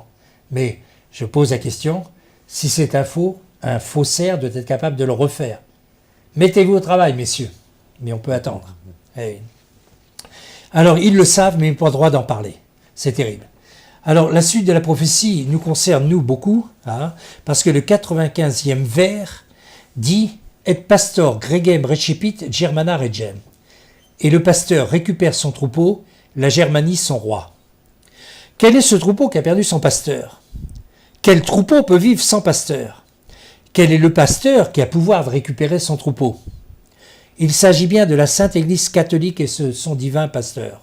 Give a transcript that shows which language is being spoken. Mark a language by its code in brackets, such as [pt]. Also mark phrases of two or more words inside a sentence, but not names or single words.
[fr] Mais je pose la question, si c'est un faussaire doit être capable de le refaire. Mettez-vous au travail, messieurs. Mais on peut attendre. Alors, ils le savent, mais ils n'ont pas le droit d'en parler. C'est terrible. Alors, la suite de la prophétie nous concerne, nous, beaucoup, parce que le 95e vers dit « [la] Et pastor gregem recepit Germana regem ». [fr] Et le pasteur récupère son troupeau, la Germanie son roi. Quel est ce troupeau qui a perdu son pasteur? Quel troupeau peut vivre sans pasteur? Quel est le pasteur qui a pouvoir de récupérer son troupeau? Il s'agit bien de la Sainte Église catholique et son divin pasteur.